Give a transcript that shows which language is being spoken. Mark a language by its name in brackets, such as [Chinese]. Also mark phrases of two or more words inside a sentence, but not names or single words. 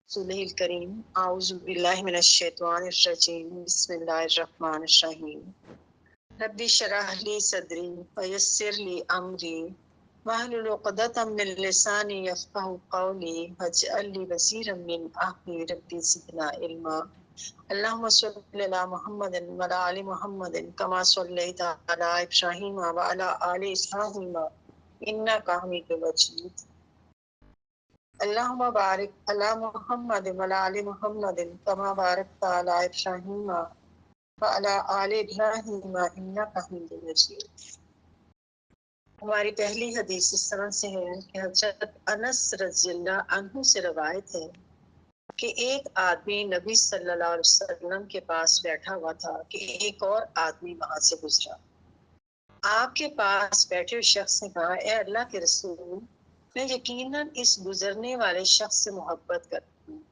[Arabic] رسول الكريم أعوذ بالله من الشيطان الرجيم بسم الله الرحمن الرحيم رب اشرح لي صدري ويسر لي أمري واحلل عقدة من لساني يفقهوا قولي واجعل لي وزيرا من أهلي رب زدنا علما اللهم صل على محمد وعلى آل محمد كما صليت على إبراهيم وعلى آل إبراهيم إنك حميد مجيد اللهم بارك على محمد وعلى آل محمد كما باركت على إبراهيم وعلى آل إبراهيم إنك حميد مجيد. [Hindi] हमारी पहली हदीस इस तरह से है कि हज़रत अनस [Arabic] رضي الله عنه [Hindi] से रवायत है कि एक आदमी नबी [Arabic] صلى الله عليه وسلم [Hindi] के पास बैठा हुआ था कि एक और आदमी वहां से गुजरा। आपके पास बैठे शख्स ने कहा, ए अल्लाह के रसूल, मैं यकीनन इस गुजरने वाले शख्स से मोहब्बत करती हूँ।